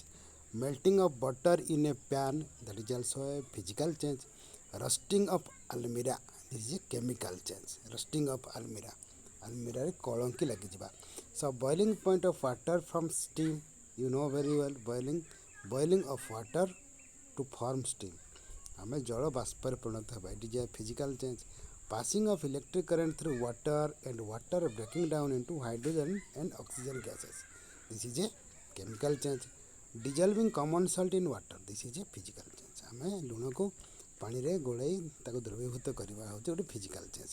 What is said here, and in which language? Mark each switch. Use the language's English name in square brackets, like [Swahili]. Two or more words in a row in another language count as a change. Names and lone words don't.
[English] Melting of butter in a pan, that is also a physical change. Rusting of almira, this is a chemical change. Rusting of almira, [Odia] ଆଲମିରା ରେ କଳଙ୍କି ଲାଗିଯିବା. [English] So boiling point of water from steam, you know very well, boiling of water to form steam. [Odia] ଆମେ ଜଳ ବାଷ୍ପରେ ପରିଣତ ହେବା, [English] it is a physical change. passing of electric current through water and water breaking down into hydrogen and oxygen gases, this is a chemical change. dissolving common salt in water, this is a physical change. [Odia] ଆମେ ଲୁଣକୁ ପାଣିରେ ଗୋଳେଇ ତାକୁ ଦ୍ରବୀଭୂତ କରିବା ହେଉଛି ଗୋଟେ [English] physical change.